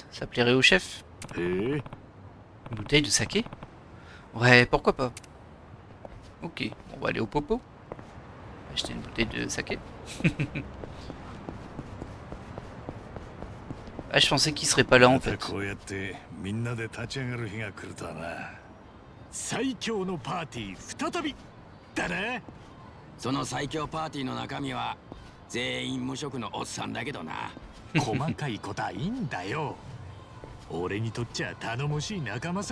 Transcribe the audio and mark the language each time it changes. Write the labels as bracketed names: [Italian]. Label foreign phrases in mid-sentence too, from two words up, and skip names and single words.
[French] Ça plairait au chef. Une bouteille de saké? Ouais, pourquoi pas. Ok, on va aller au popo. Acheter une bouteille de saké. Ah, je pensais qu'il serait pas là en fait. [Japanese] 最強のパーティー再びだね。その最強パーティーの中身は全員無職のおっさんだけどな。細かいことはいいんだよ。俺にとっちゃ頼もしい仲間さ。